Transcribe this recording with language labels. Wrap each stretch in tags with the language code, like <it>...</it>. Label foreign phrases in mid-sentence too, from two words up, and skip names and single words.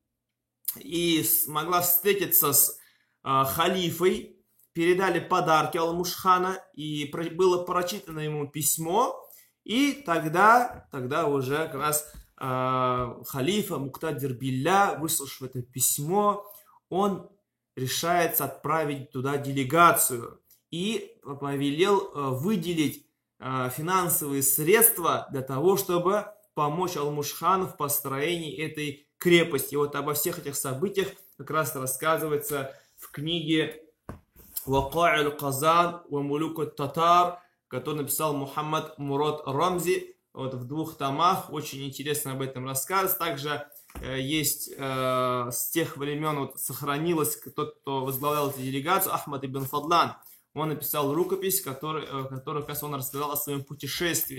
<ru>и смогла встретиться с халифой, передали подарки Алмуш-хана, и было прочитано ему письмо, и тогда уже как раз халифа Муктадир Билля, выслушав это письмо, он решается отправить туда делегацию и повелел выделить финансовые средства для того, чтобы помочь Алмуш-хану в построении этой крепости. И вот обо всех этих событиях как раз рассказывается в книге «Вака'иль аль-Казан ва мулюк аль-Татар», который написал Мухаммад Мурад Рамзи, вот в 2 томах. Очень интересно об этом рассказывается. Также есть с тех времен вот, сохранилось тот, кто возглавлял эту делегацию, Ахмад ибн Фадлан. Он написал рукопись, которой как раз он рассказал о своем путешествии.</ru>